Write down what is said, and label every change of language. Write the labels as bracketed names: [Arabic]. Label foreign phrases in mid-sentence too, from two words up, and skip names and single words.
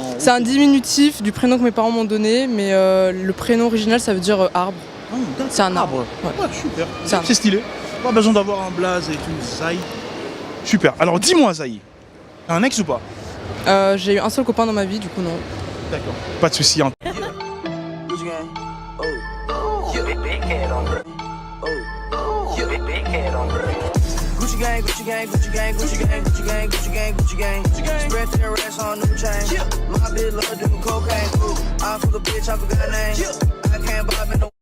[French] C'est un diminutif du prénom que mes parents m'ont donné, mais le prénom original, ça veut dire arbre. Ah, d'accord. C'est un arbre. Ouais, super. C'est un- C'est stylé. Pas besoin d'avoir un blaze et tout. Zaï. Super. Alors dis-moi, Zaï, t'as un ex ou pas? J'ai eu un seul copain dans ma vie, du coup non. D'accord. Pas de soucis. Hein. [English] Gucci gang, Gucci gang, Gucci gang, Gucci gang, Gucci gang, Gucci gang, Gucci gang, Gucci gang. Spread their racks on new chain. My bitch love doing cocaine. I fuck a bitch, I forgot name. I can't buy me no.